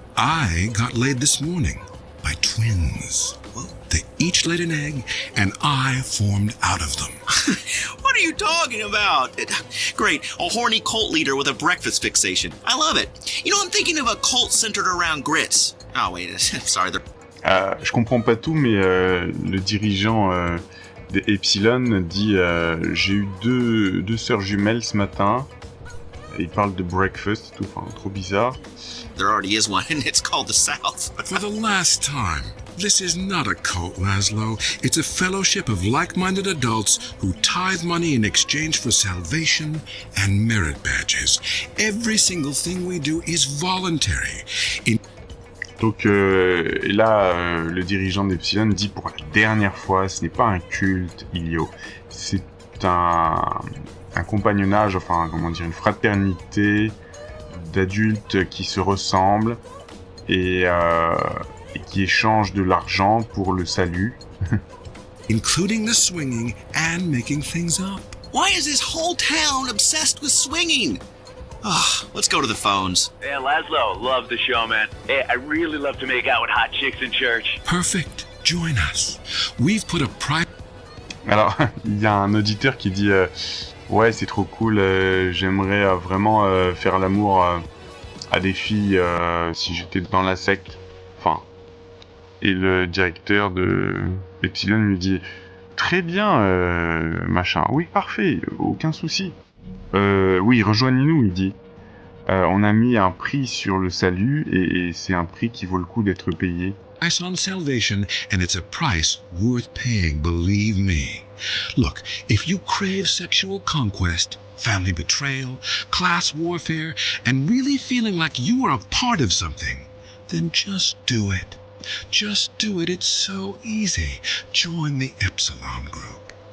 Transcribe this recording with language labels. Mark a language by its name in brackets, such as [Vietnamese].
[English] I got laid this morning by twins. Well, they each laid an egg, and I formed out of them. What are you talking about? Great, a horny cult leader with a breakfast fixation. I love it. I'm thinking of a cult centered around grits. Oh, wait, sorry. [French] Je comprends pas tout, mais le dirigeant de Epsilon dit j'ai eu deux sœurs jumelles ce matin. Et il parle de breakfast et tout, enfin, trop bizarre. [English] There already is one, and it's called the South. For the last time, this is not a cult, Laszlo. It's a fellowship of like-minded adults who tithe money in exchange for salvation and merit badges. Every single thing we do is voluntary. [French] Donc, et là, le dirigeant d'Epsilon dit pour la dernière fois, ce n'est pas un culte, Ilio. C'est un compagnonnage, enfin, comment dire, une fraternité d'adultes qui se ressemblent et qui échangent de l'argent pour le salut. [English] Including the swinging and making things up. Why is this whole town obsessed with swinging? Let's go to the phones. Yeah, Laszlo, love the show, man. Hey, I really love to make out with hot chicks in church. Perfect. Join us. We've put a private... [French] Alors, il y a un auditeur qui dit ouais, c'est trop cool, j'aimerais vraiment faire l'amour à des filles si j'étais dans la secte. Enfin, et le directeur de Epsilon lui dit très bien, machin. Oui, parfait, aucun souci. Oui, rejoignez-nous, il dit. On a mis un prix sur le salut et c'est un prix qui vaut le coup d'être payé. [English] Price on salvation, and it's a price worth paying, believe me. Look, if you crave sexual conquest, family betrayal, class warfare, and really feeling like you are a part of something, then just do it. Just do it. It's so easy. Join the Epsilon group.